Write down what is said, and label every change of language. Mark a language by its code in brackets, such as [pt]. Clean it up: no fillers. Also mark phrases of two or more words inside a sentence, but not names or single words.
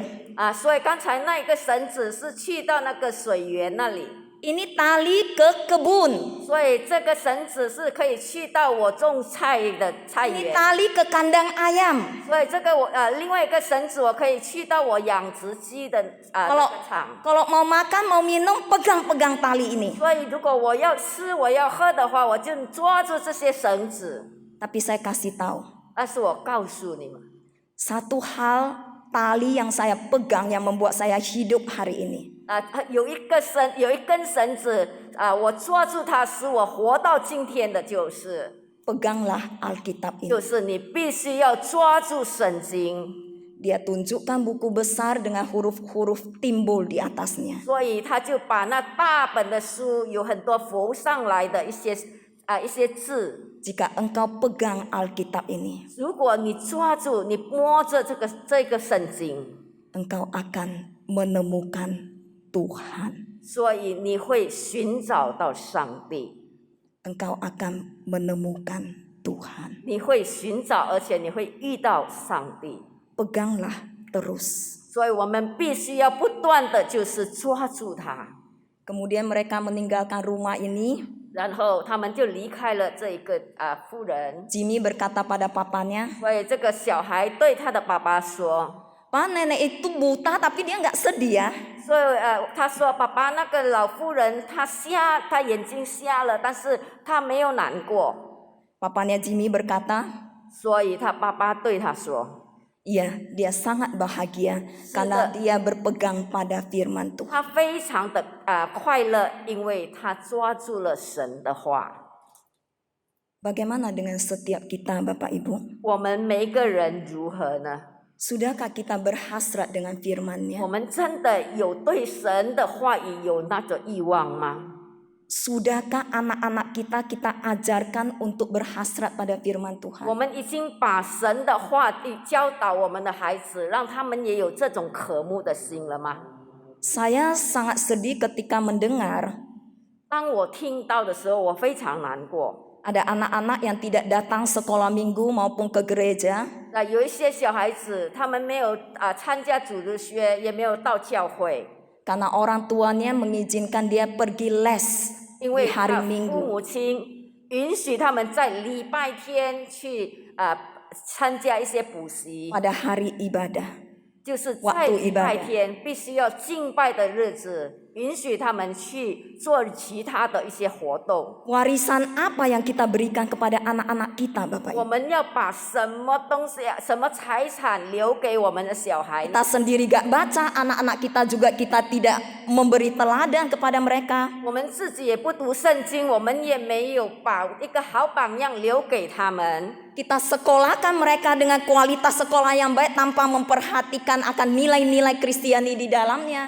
[zh] 所以刚才那个绳子是去到那个水源那里。 [id] Ini tali ke kebun. [zh] 所以这个绳子是可以去到我种菜的菜 [id] Ini [zh] 园。 [id] tali ke kandang ayam. [zh] 所以这个另外一个绳子我可以去到我养殖鸡的那个场。 [id] Kalau mau makan, mau minum, pegang-pegang tali ini. [zh] 所以如果我要吃我要喝的话，我就抓住这些绳子。 [id] Tapi saya kasih tahu, [zh] 但是我告诉你们， [id] satu hal tali yang saya pegang yang membuat saya hidup hari ini. [zh] 有一根绳子我抓住它，使我活到今天的就是 [id] Peganglah Alkitab ini. [zh] 就是你必须要抓住圣经。 [id] Dia tunjukkan buku besar dengan huruf-huruf timbul di atasnya. [zh] 所以他就把那大本的书有很多浮上来的一些字。 [id] Jika engkau pegang Alkitab ini, [zh] 如果你抓住，你摸着这个圣经， [id] engkau akan menemukan Tuhan. [zh] 所以你会寻找到上帝， [id] Engkau akan menemukan Tuhan. [zh] 你会寻找，而且你会遇到上帝。 [id] Peganglah terus. [zh] 所以我们必须要不断的就是抓住它。 [id] Kemudian mereka meninggalkan rumah ini. [zh] 然后他们就离开了这一个妇人。 [id] Jimmy berkata pada papanya, [zh] 所以这个小孩对他的爸爸说。 [id] Pak, nenek itu buta tapi dia nggak sedih ya. [zh] 所以他说爸爸，那个老妇人她眼睛瞎了，但是她没有难过。 [id] Papanya Jimmy berkata, [zh] 所以他爸爸对他说， [id] iya, dia sangat bahagia karena dia berpegang pada firman Tuhan. [zh] 他非常的快乐，因为他抓住了神的话。 [id] Bagaimana dengan setiap kita, Bapak Ibu? [zh] 我们每一个人如何呢？ [id] Sudahkah kita berhasrat dengan firman-Nya? [zh] 我们真的有对神的话语有那个欲望吗？ [id] Sudahkah anak-anak kita ajarkan untuk berhasrat pada firman [zh] 我 [id] Tuhan? [zh] 们已经把神的话语教导我们的孩子，让他们也有这种渴慕的心了吗？ [id] Saya sangat sedih ketika mendengar [zh] 当我听到的时候，我非常难过。 [id] ada anak-anak yang tidak datang sekolah minggu maupun ke gereja [zh] 有一些小孩子，他们没有参加主日学，也没有到教会， [id] karena orang tuanya mengizinkan dia pergi les [zh] 因 [id] di [zh] 为 [id] hari [zh] 父 [id] Minggu. [zh] 母亲允许他们在礼拜天去参加一些补习， [id] Pada hari ibadah. [zh] 就是在礼拜天必须要敬拜的日子，允许他们去做其他的一些活动。 [id] Warisan apa yang kita berikan kepada anak-anak kita, Bapak [zh] 我 [id] Ibu? [zh] 们要把什么东西、什么财产留给我们的小孩呢？ [id] Kita sendiri gak baca, anak-anak kita juga kita tidak memberi teladan kepada mereka. [zh] 我们自己也不读圣经，我们也没有把一个好榜样留给他们。 [id] Kita sekolahkan mereka dengan kualitas sekolah yang baik tanpa memperhatikan akan nilai-nilai Kristiani di dalamnya.